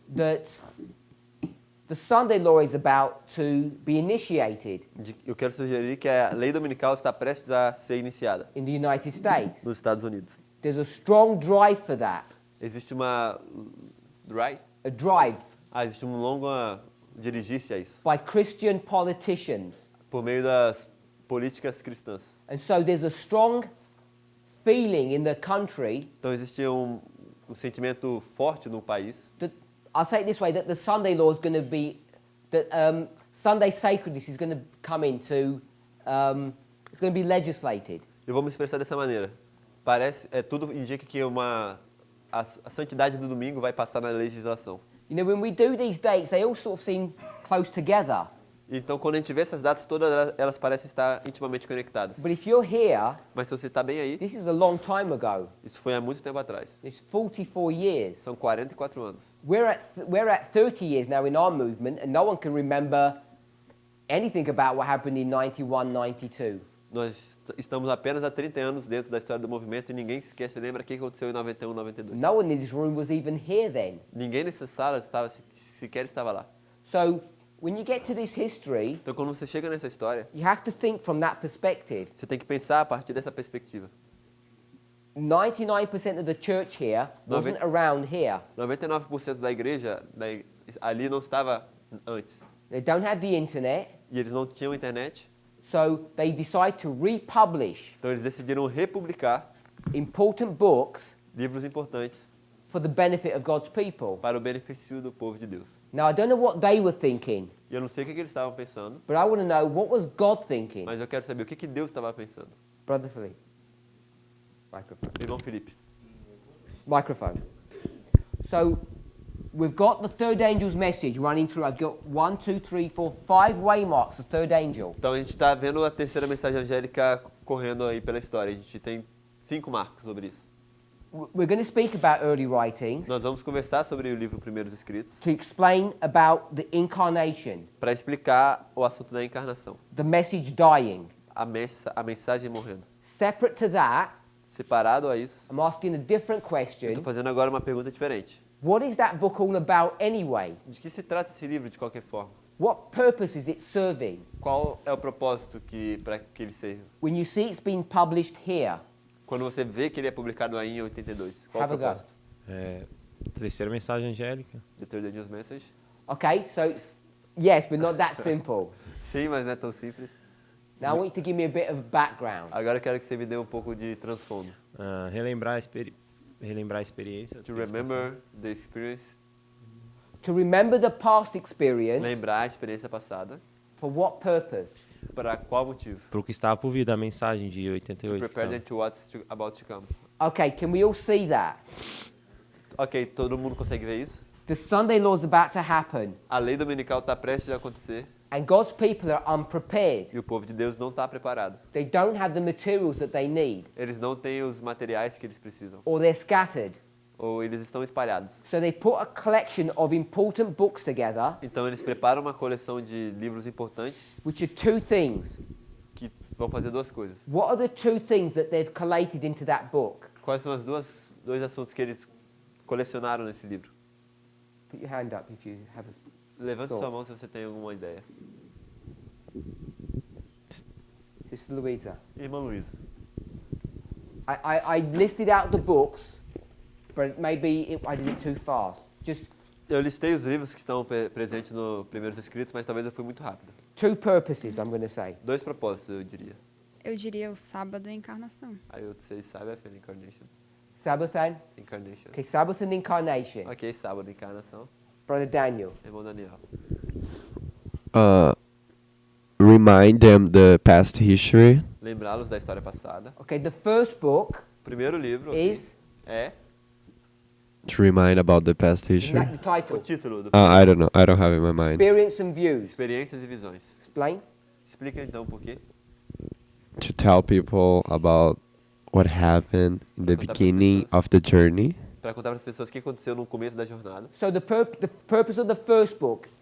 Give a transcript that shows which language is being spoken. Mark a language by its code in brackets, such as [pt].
[en] that the Sunday law is about to be initiated [pt] eu quero sugerir que a lei dominical está prestes a ser iniciada [en] in the United States. [pt] nos Estados Unidos. [en] There's a strong drive for that, [pt] Existe uma [en] a drive [pt] existe um longo dirigir-se a isso [en] by Christian politicians. [pt] por meio das políticas cristãs. [en] And so there's a strong feeling in the country [pt] Então existe um sentimento forte no país [en] that, I'll say it this way, that the Sunday law is going to be, that Sunday sacredness is going to come into, it's going to be legislated. [pt] Eu vou me expressar dessa maneira. Tudo indica que a santidade do domingo vai passar na legislação. [en] You know, when we do these dates, they all sort of seem close together. [pt] Então, quando a gente vê essas datas todas, elas parecem estar intimamente conectadas. [en] But if you're here, [pt] Mas se você está bem aí, [en] this is a long time ago. [pt] isso foi há muito tempo atrás. [en] It's 44 years. [pt] São 44 anos. [en] We're at 30 years now in our movement, and no one can remember anything about what happened in 91, 92. [pt] Nós estamos apenas há 30 anos dentro da história do movimento e ninguém sequer se lembra o que aconteceu em 91, 92. [en] No one in this room was even here then. [pt] Ninguém nessa sala sequer estava lá. [en] So when you get to this history, [pt] Então, quando você chega nessa história, [en] you have to think from that perspective. [pt] você tem que pensar a partir dessa perspectiva. [en] 99% of the church here wasn't around here. [pt] 99% da igreja ali não estava antes. [en] They don't have the internet, [pt] E eles não tinham internet. [en] so they decide to republish [pt] Então, eles decidiram republicar [en] important books [pt] livros importantes [en] for the benefit of God's people. [pt] para o benefício do povo de Deus. [en] Now, I don't know what they were thinking, [pt] E eu não sei o que eles estavam pensando, [en] but I want to know, what was God thinking? [pt] mas eu quero saber o que Deus estava pensando. [en] Brother Philippe. Microphone. [pt] Irmão Felipe. [en] Microphone. So, we've got the third angel's message running through. I've got 1, 2, 3, 4, 5 waymarks, the third angel. [pt] Então a gente está vendo a terceira mensagem angélica correndo aí pela história. A gente tem 5 marcos sobre isso. [en] We're going to speak about early writings [pt] Nós vamos conversar sobre o livro Primeiros Escritos [en] to explain about the incarnation, [pt] para explicar o assunto da encarnação, [en] the message dying. [pt] a mensagem morrendo. [en] Separate to that, [pt] Separado a isso, [en] I'm asking a different [pt] eu [en] question. [pt] estou fazendo agora uma pergunta diferente. [en] What is that book all about anyway? [pt] De que se trata esse livro de qualquer forma? [en] What purpose is it serving? [pt] Qual é o propósito para que ele serve? [en] When you see it's been published here, [pt] Quando você vê que ele é publicado aí em 82, qual é o [en] have a go. [pt] propósito? Terceira mensagem angélica. [en] The Third Angel's Message? Okay, so it's, yes, but not that simple. [pt] Sim, mas não é tão simples. [en] Now I want you to give me a bit of background. [pt] Agora eu quero que você me dê um pouco de transtorno. Relembrar a experiência. [en] To remember the experience, To remember the past experience, [pt] lembrar a experiência passada. [en] for what purpose? [pt] Para qual motivo? Para o que estava por vir da mensagem de [en] To [pt] 88. [en] prepare them [pt] então. [en] to what's about to come. Okay, can we all see that? [pt] Ok, todo mundo consegue ver isso? [en] The Sunday law is about to happen, [pt] A lei dominical está prestes a acontecer [en] and God's people are unprepared. [pt] e o povo de Deus não está preparado. [en] They don't have the materials that they need, [pt] Eles não têm os materiais que eles precisam. [en] or they're scattered. [pt] Ou eles estão espalhados. [en] So they put a collection of important books together, [pt] Então eles preparam uma coleção de livros importantes [en] which are two things. [pt] que vão fazer duas coisas. [en] What are the two things that they've collated into that book? [pt] Quais são os dois assuntos que eles colecionaram nesse livro? [en] Put your hand up if you have a... [pt] Levante Tô. sua mão se você tem alguma ideia. [en] Sister Louisa. [pt] Irmã Luísa. [en] I listed out the books, but maybe I did it too fast. Just [pt] Eu listei os livros que estão presentes no Primeiros Escritos, mas talvez eu fui muito rápido. [en] two purposes, I'm going to say. [pt] 2 propósitos, eu diria. Eu diria o sábado e a encarnação. [en] I would say Sabbath and Incarnation. Sabbath and... Incarnation. Okay, Sabbath and Incarnation. [pt] Ok, sábado, encarnação. [en] Brother Daniel. [pt] Irmão Daniel. [en] Remind them the past history. [pt] Lembrá-los da história passada. [en] Okay, the first book [pt] O primeiro livro aqui [en] is... [pt] é [en] To remind about the past Isn't history. that the [pt] o [en] title? [pt] título do [en] I don't know. I don't have it in my mind. Experience and Views. [pt] Experiências e Visões. [en] Explain. [pt] Explica então por quê. [en] To tell people about what happened in the beginning of the journey. [pt] Para contar para as pessoas o que aconteceu no começo da jornada. [en] So the purpose of the first book